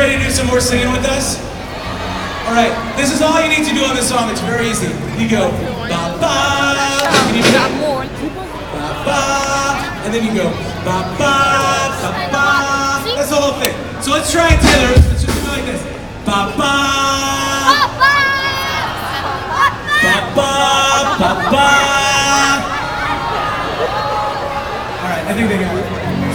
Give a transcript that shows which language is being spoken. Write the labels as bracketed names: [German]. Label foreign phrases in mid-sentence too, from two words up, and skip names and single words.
[English] some more singing with us? All right, this is all you need to do on this song. It's very easy. You go ba ba, and you go ba ba, and then you go ba ba ba ba. That's the whole thing. So let's try it together. Let's just do it like this. Ba ba ba ba ba ba. All right, I think they got it.